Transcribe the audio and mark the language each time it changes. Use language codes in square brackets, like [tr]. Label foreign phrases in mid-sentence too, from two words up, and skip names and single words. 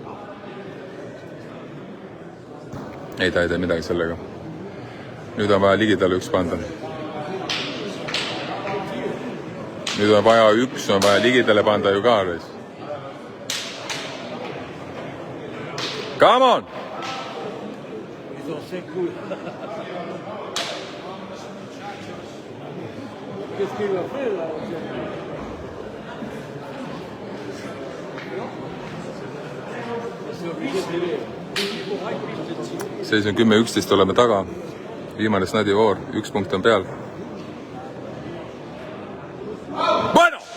[et] Ei, ta ei tee midagi sellega. Nüüd on vaja ligidale 1 panda. Nüüd on vaja 1, on vaja ligidale panda ju ka. [en] Come on! [fr] Ils ont 5 coups. Qu'est-ce qu'il va faire là? [et] Seis on 10-11, oleme taga. Viimane Snadi voor, 1 punkt on peal. [es] Bueno!